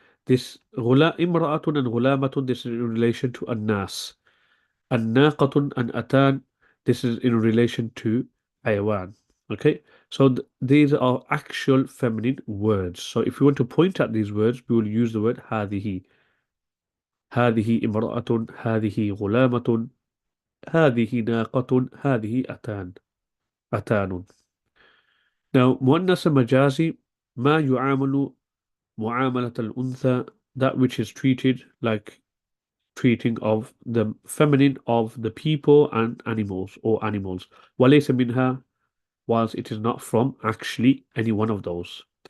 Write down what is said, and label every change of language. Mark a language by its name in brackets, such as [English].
[English] This imra'atun and ghulamatun, this is in relation to an-nas. An-naqatun and atan, this is in relation to hayawan. Okay, so these are actual feminine words. So if you want to point at these words, we will use the word هذه. [Arabic] هذه امرأة, هذه غلامة, هذه ناقة, هذه أتان. [English] Now, مؤنث مجازي [Arabic] ما يعامل معاملة الأنثى, [English] that which is treated like treating of the feminine of the people and animals or animals. [Arabic] وليس منها, [English] whilst it is not from actually any one of those.